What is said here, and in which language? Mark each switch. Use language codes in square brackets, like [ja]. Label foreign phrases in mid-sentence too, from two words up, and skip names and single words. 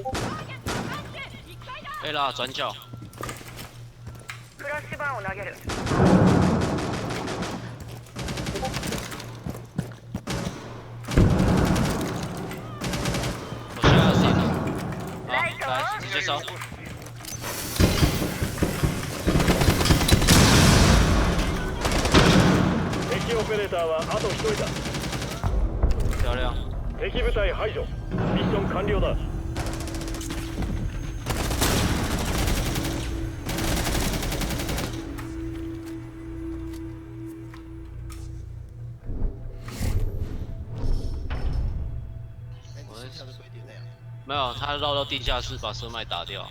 [zh] A 啦，转角。 [ja] フラッシュバーンを投げる。 [zh] 我现在上了。好，来，直接烧。 [ja] 敵オペレーターはあと1人だ。 [zh] 漂亮。 [ja] 敵部隊排除。ミッション完了だ。 [zh] 没有，他绕到地下室把车脉打掉。